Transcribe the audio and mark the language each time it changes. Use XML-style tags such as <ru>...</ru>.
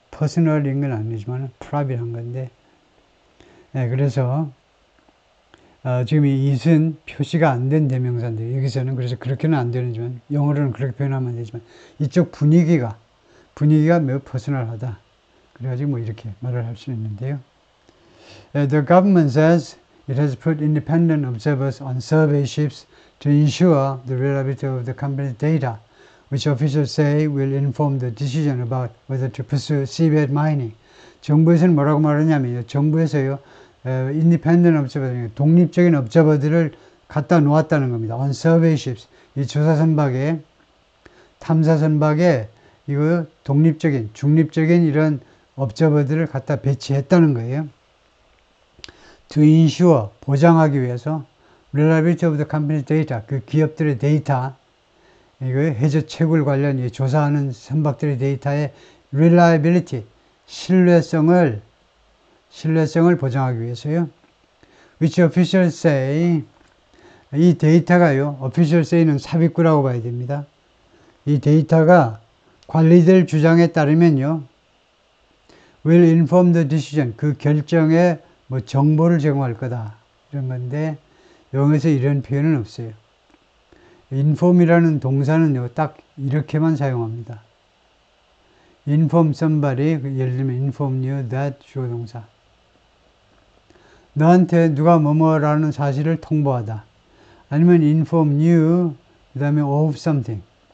<ko>퍼스널인 건 아니지만 프라이빗한 건데 예, 그래서 지금 이 it은 표시가 안 된 대명사인데 여기서는 그래서 그렇게는 안 되지만 영어로는 그렇게 표현하면 안 되지만 이쪽 분위기가 매우 퍼스널하다. 그래가지고 뭐 이렇게 말을 할 수 있는데요.</ko> <en>The government says it has put independent observers on survey ships to ensure the reliability of the company's data, which officials say will inform the decision about whether to pursue seabed mining.</en> <ko>정부에서는 뭐라고 말하냐면요. 정부에서요.</ko> <en>independent observer,</en> <ko>독립적인 observer들을 갖다 놓았다는 겁니다.</ko> <en>on survey ships.</en> <ko>이 조사 선박에, 탐사 선박에 이거 독립적인, 중립적인 이런 observer들을 갖다 배치했다는 거예요.</ko> <en>to ensure,</en> <ko>보장하기 위해서</ko> <en>reliability of the company's data,</en> <ko>그 기업들의 데이터, 이거 해저 채굴 관련 조사하는 선박들의 데이터의 reliability, 신뢰성을 보장하기 위해서요.</ko> <en>Which officials say,</en> <ko>이 데이터가요,</ko> <en>officials say</en> <ko>는 삽입구라고 봐야 됩니다. 이 데이터가 관리될 주장에 따르면요,</ko> <en>will inform the decision,</en> <ko>그 결정에 뭐 정보를 제공할 거다. 이런 건데, 영어에서 이런 표현은 없어요. inform이라는 동사는요, 딱 이렇게만 사용합니다.</ko> <en>inform somebody,</en> <ko>예를 들면</ko> <en>inform you that</en> <ko>주어 동사. 너한테 누가 뭐뭐라는 사실을 통보하다. 아니면</ko> <en>inform you,</en> <ko>그 다음에</ko> <en>of something.</en>